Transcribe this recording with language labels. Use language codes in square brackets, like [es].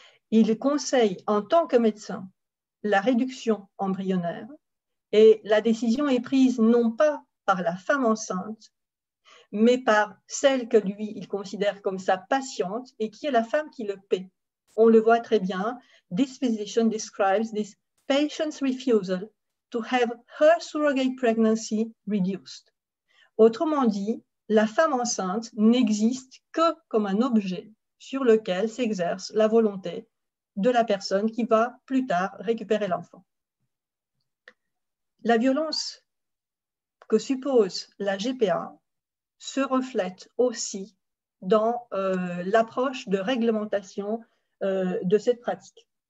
[fr] Il conseille en tant que médecin la réduction embryonnaire et la décision est prise non pas par la femme enceinte, mais par celle que lui, il considère comme sa patiente et qui est la femme qui le paie. On le voit très bien. [en] This physician describes this patient's refusal to have her surrogate pregnancy reduced. [fr] Autrement dit, la femme enceinte n'existe que comme un objet sur lequel s'exerce la volonté de la personne qui va plus tard récupérer l'enfant. La violence que suppose la GPA se reflète aussi dans l'approche de réglementation de cette pratique.